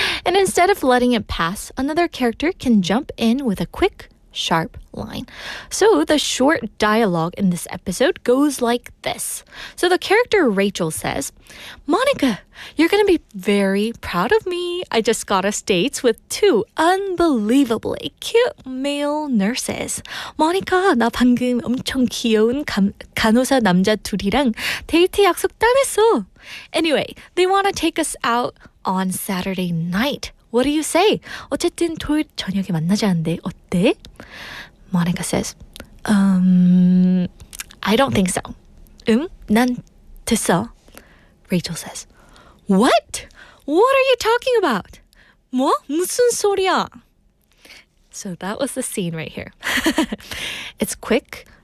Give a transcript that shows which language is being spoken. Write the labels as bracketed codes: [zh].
[en] And instead of letting it pass, another character can jump in with a quick, sharp line. So the short dialogue in this episode goes like this. So the character Rachel says, "Monica, you're going to be very proud of me. I just got us dates with two unbelievably cute male nurses. [ko] Monica, 나 방금 엄청 귀여운 간호사 남자 둘이랑 데이트 약속 따냈어. [en] Anyway, they want to take us out on Saturday night. What do you say? [ko] 어쨌든 토요일 저녁에 만나자는데 어때?" [en] Monica says, I don't think so. [ko] 난 됐어. [en] Rachel says, What? What are you talking about? [ko] 뭐? 무슨 소리야? [en] So that was the scene right here. It's quick